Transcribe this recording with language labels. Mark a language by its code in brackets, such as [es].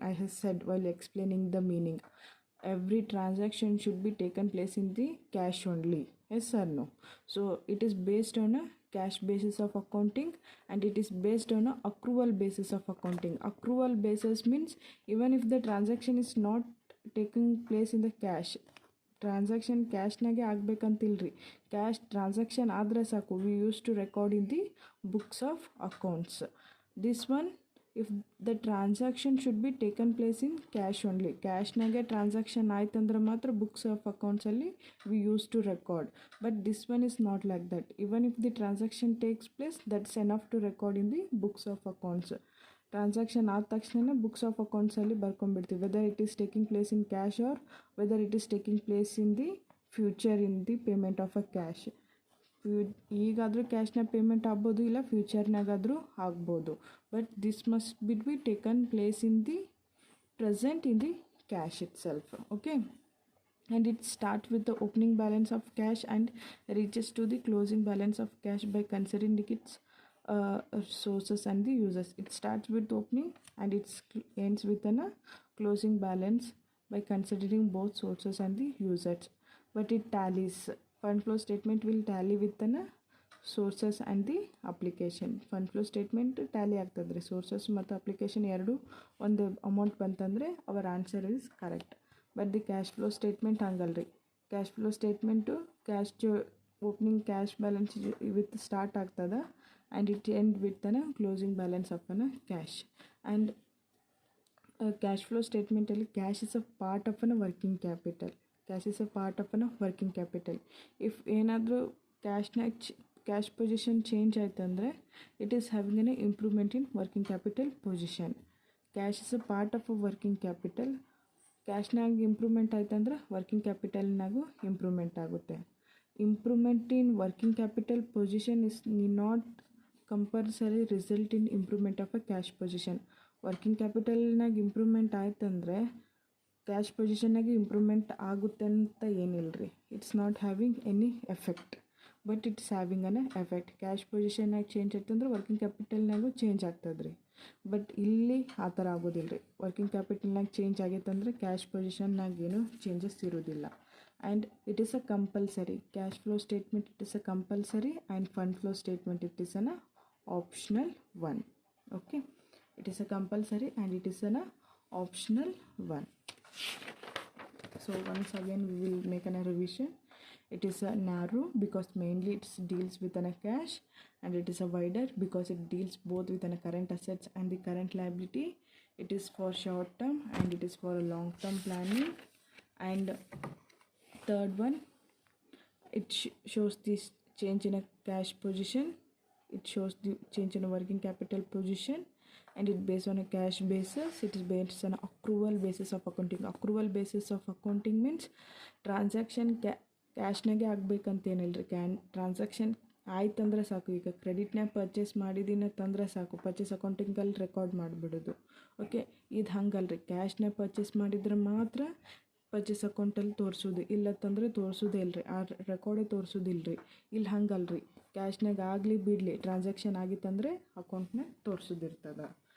[en] I have said while explaining the meaning, every transaction should be taken place in the cash only. Yes or no? So it is based on a cash basis of accounting, and it is based on a accrual basis of accounting. Accrual basis means even if the transaction is not taking place in the cash, [kn] transaction ಕ್ಯಾಶ್ನಾಗೆ ಆಗಬೇಕಂತಿಲ್ರಿ. Cash transaction ಆದರೆ ಸಾಕು, [en] We use to record in the books of accounts. This one, if the transaction should be taken place in cash only. [kn] ಕ್ಯಾಶ್ನಾಗೆ transaction ಆಯ್ತಂದ್ರೆ ಮಾತ್ರ books of ಅಕೌಂಟ್ಸಲ್ಲಿ [en] We use to record. But this one is not like that. Even if the transaction takes place, that's enough to record in the books of accounts. [kn] Transaction ಆದ ತಕ್ಷಣ books of ಅಕೌಂಟ್ಸಲ್ಲಿ ಬರ್ಕೊಂಡ್ಬಿಡ್ತೀವಿ, [en] Whether it is taking place in cash or whether it is taking place in the future in the payment of a cash. [kn] ಈಗಾದರೂ ಕ್ಯಾಶ್ನ payment ಆಗ್ಬೋದು, ಇಲ್ಲ ಫ್ಯೂಚರ್ನಾಗಾದರೂ ಆಗ್ಬೋದು. [en] But this must be taken place in the present in the cash itself. Okay, and it starts with the opening balance of cash and reaches to the closing balance of cash by considering its sources and the users. It starts with opening and it ends with a closing balance by considering both sources and the users. But it tallies. Fund flow statement will tally with the sources and the application. Fund flow statement tally ಆಗ್ತದ್ರಿ. [kn] Sources ಮತ್ತು application ಎರಡು ಒಂದು amount ಬಂತಂದರೆ [en] Our answer is correct. [kn] But the cash flow statement ಹಂಗಲ್ರಿ. Cash flow statement cash opening cash balance with start ಆಗ್ತದೆ, [en] and it end with a closing balance of a cash. And cash flow statement alli cash is a part of a working capital. Cash is a part of a working capital. If ಏನಾದರೂ [kn] cash position change ಆಯ್ತಂದರೆ [en] It is having an improvement in working capital position. Cash is a part of a working capital. [kn] ಕ್ಯಾಶ್ನಾಗ improvement ಆಯ್ತಂದ್ರೆ working ಕ್ಯಾಪಿಟಲ್ನಾಗೂ improvement ಆಗುತ್ತೆ. [en] Improvement in working capital position is not compulsory result in improvement of a cash position. [kn] Working ಕ್ಯಾಪಿಟಲ್ನಾಗ improvement ಆಯ್ತಂದರೆ cash ಪೊಸಿಷನ್ನಾಗೆ improvement ಆಗುತ್ತೆ ಅಂತ ಏನಿಲ್ಲ ರೀ. [en] It's not having any effect, but it's having an effect. [kn] Cash ಪೊಸಿಷನ್ನಾಗ change ಆಯ್ತಂದ್ರೆ working ಕ್ಯಾಪಿಟಲ್ನಾಗೂ change ಆಗ್ತದೆ ರೀ. But ಇಲ್ಲಿ ಆ ಥರ ಆಗೋದಿಲ್ಲ ರೀ. ವರ್ಕಿಂಗ್ ಕ್ಯಾಪಿಟಲ್ನಾಗ ಚೇಂಜ್ ಆಗೈತಂದ್ರೆ ಕ್ಯಾಶ್ ಪೊಸಿಷನ್ನಾಗ ಏನೂ ಚೇಂಜಸ್ ಇರೋದಿಲ್ಲ. [en] And it is a compulsory. Cash flow statement it is a compulsory and fund flow statement it is an optional one. Okay, it is a compulsory and it is an optional one. So once again we will make a revision. It is a narrow because mainly it deals with a cash, and it is a wider because it deals both with a current assets and the current liability. It is for short term and it is for a long term planning. And third one, it shows this change in a cash position. It shows the change in a working capital position, and it based on a cash basis. It is based on accrual basis of accounting. Accrual basis of accounting means transaction [kn] ಕ್ಯಾಶ್ನಾಗೆ ಆಗ್ಬೇಕಂತೇನಿಲ್ಲ ರೀ. Transaction ಆಯ್ತಂದ್ರೆ ಸಾಕು. ಈಗ ಕ್ರೆಡಿಟ್ನಾಗ purchase ಮಾಡಿದ್ದೀನಿ ತಂದ್ರೆ ಸಾಕು, purchase ಅಕೌಂಟಿಂಗಲ್ಲಿ record ಮಾಡಿಬಿಡೋದು. Okay, ಇದು ಹಂಗಲ್ಲ ರೀ. ಕ್ಯಾಶ್ನಾಗ ಪರ್ಚೇಸ್ ಮಾಡಿದ್ರೆ ಮಾತ್ರ ಪರ್ಚೇಸ್ ಅಕೌಂಟಲ್ಲಿ ತೋರಿಸೋದು, ಇಲ್ಲತ್ತಂದ್ರೆ ತೋರಿಸೋದೇ ಇಲ್ಲ ರೀ. ಆ ರೆಕಾರ್ಡೇ ತೋರಿಸೋದಿಲ್ಲ ರೀ. ಇಲ್ಲಿ ಹಂಗಲ್ಲ ರೀ. ಕ್ಯಾಶ್ನಾಗ ಆಗಲಿ ಬಿಡಲಿ, ಟ್ರಾನ್ಸಾಕ್ಷನ್ ಆಗಿತ್ತಂದರೆ ಅಕೌಂಟ್ನಾಗ ತೋರಿಸೋದಿರ್ತದೆ.